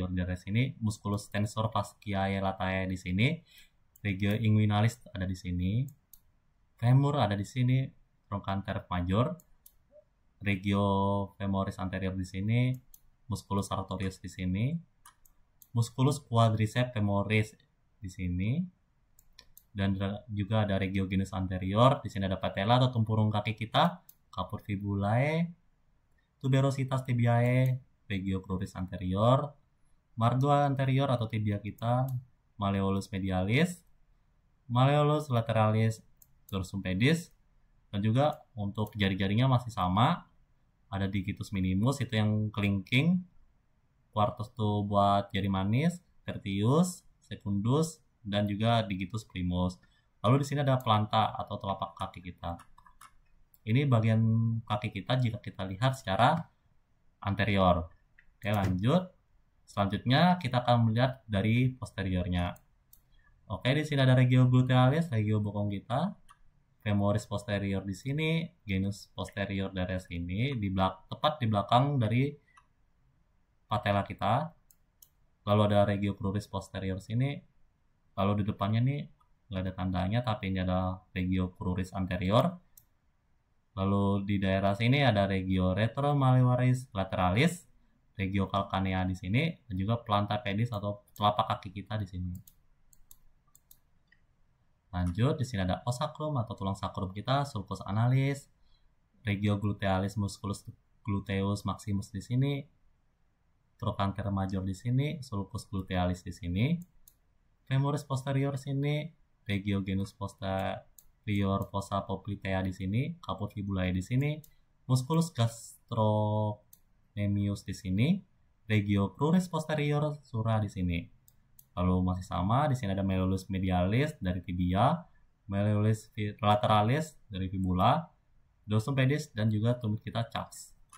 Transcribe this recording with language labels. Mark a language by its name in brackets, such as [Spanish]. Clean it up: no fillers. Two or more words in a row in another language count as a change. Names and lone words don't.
[Indonesian] dari sini, [Latin] musculus tensor fasciae latae [Indonesian] di sini, [Latin] regio inguinalis [Indonesian] ada di sini, femur ada di sini, [Latin] trochanter major, regio femoris anterior [Indonesian] di sini, [Latin] musculus sartorius [Indonesian] di sini, [Latin] musculus quadriceps femoris [Indonesian] di sini, dan juga ada [Latin] regio genus anterior. [Indonesian] Di sini ada patella atau tempurung kaki kita, [Latin] caput fibulae, tuberositas tibiae, regio cruris anterior, margo anterior atau tibia kita, malleolus medialis, malleolus lateralis, dorsum pedis, [Indonesian] dan juga untuk jari-jarinya masih sama, ada [Latin] digitus minimus [Indonesian] itu yang kelingking, quartus tuh buat jari manis, [Latin] tertius, secundus, [Indonesian] dan juga [Latin] digitus primus. [Indonesian] Lalu di sini ada planta atau telapak kaki kita. Ini bagian kaki kita jika kita lihat secara anterior. Oke, lanjut. Selanjutnya kita akan melihat dari posteriornya. Oke, di sini ada [Latin] regio glutealis, [Indonesian] regio bokong kita, [Latin] femoris posterior [Indonesian] di sini, [Latin] genus posterior [Indonesian] dari sini, tepat di belakang dari patella kita. Lalu ada [Latin] regio cruris posterior [Indonesian] sini. Lalu di depannya nih nggak ada tandanya, tapi ini ada [Latin] regio cruris anterior. [Indonesian] Lalu di daerah sini ada [Latin] regio retromalleolaris lateralis, regio calcanea [Indonesian] di sini, dan juga [Latin] planta pedis [Indonesian] atau telapak kaki kita di sini. Lanjut, di sini ada osacrum atau tulang sakrum kita, [Latin] sulcus analis, regio glutealis musculus gluteus maximus [Indonesian] di sini, [Latin] trochanter major [Indonesian] di sini, [Latin] sulcus glutealis [Indonesian] di sini, [Latin] femoris posterior sini, regio genus posterior fossa poplitea [Indonesian] di sini, [Latin] caput fibulae [Indonesian] di sini, [Latin] musculus gastrocnemius [Indonesian] di sini, [Latin] regio cruris posterior sura [Indonesian] di sini. Lalu masih sama, di sini ada [Latin] malleolus medialis [Indonesian] dari tibia, [Latin] malleolus lateralis [Indonesian] dari fibula, [Latin] dorsum pedis, [Indonesian] dan juga tumit kita chaps.